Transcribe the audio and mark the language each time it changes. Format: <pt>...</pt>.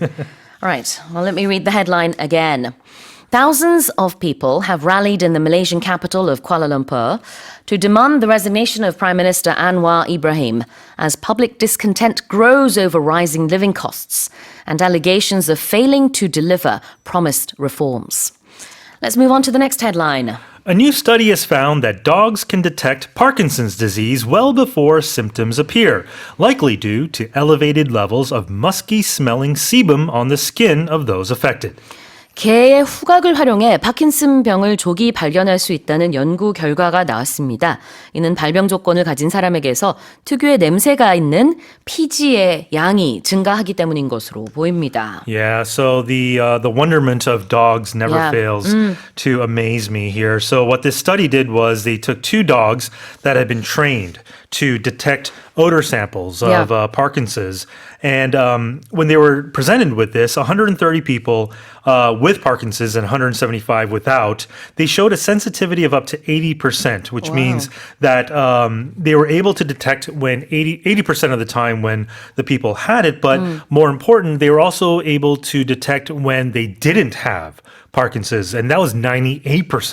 <en>All right, well, let me read the headline again. Thousands of people have rallied in the Malaysian capital of Kuala Lumpur to demand the resignation of Prime Minister Anwar Ibrahim as public discontent grows over rising living costs and allegations of failing to deliver promised reforms. Let's move on to the next headline. A new study has found that dogs can detect Parkinson's disease well before symptoms appear, likely due to elevated levels of musky-smelling sebum on the skin of those affected.</en> <ko>개의 후각을 활용해 파킨슨병을 조기 발견할 수 있다는 연구 결과가 나왔습니다. 이는 발병 조건을 가진 사람에게서 특유의 냄새가 있는 피지의 양이 증가하기 때문인 것으로 보입니다.</ko> <en>Yeah, so the wonderment of dogs never fails to amaze me here. So what this study did was they took 2 dogs that had been trained to detect odor samples of Parkinson's. And when they were presented with this, 130 people with Parkinson's and 175 without, they showed a sensitivity of up to 80%, which means that they were able to detect when 80% of the time when the people had it, but more important, they were also able to detect when they didn't have Parkinson's, and that was 98%.</en>